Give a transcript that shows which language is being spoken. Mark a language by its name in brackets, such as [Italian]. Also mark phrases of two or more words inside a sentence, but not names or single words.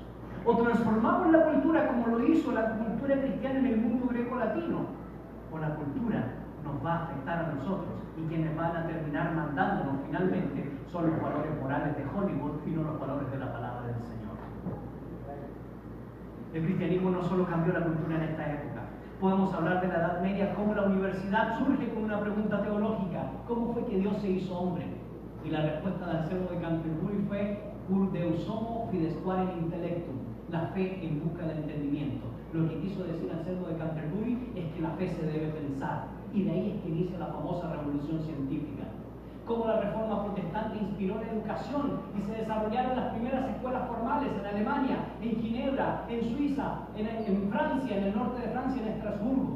[Spanish] O transformamos la cultura como lo hizo la cultura cristiana en el mundo greco-latino, o la cultura nos va a afectar a nosotros, y quienes van a terminar mandándonos finalmente son los valores morales de Hollywood y no los valores de la palabra del Señor. El cristianismo no solo cambió la cultura en esta época. Podemos hablar de la Edad Media, cómo la universidad surge con una pregunta teológica: ¿cómo fue que Dios se hizo hombre? Y la respuesta de Anselmo de Canterbury fue: [Latin] Cur Deus homo fidesquare in intellectum, [Spanish] la fe en busca del entendimiento. Lo que quiso decir Anselmo de Canterbury es que la fe se debe pensar, y de ahí es que inicia la famosa revolución científica. Cómo la reforma protestante inspiró la educación y se desarrollaron las primeras escuelas formales en Alemania, en Ginebra, en Suiza, en Francia, en el norte de Francia, en Estrasburgo.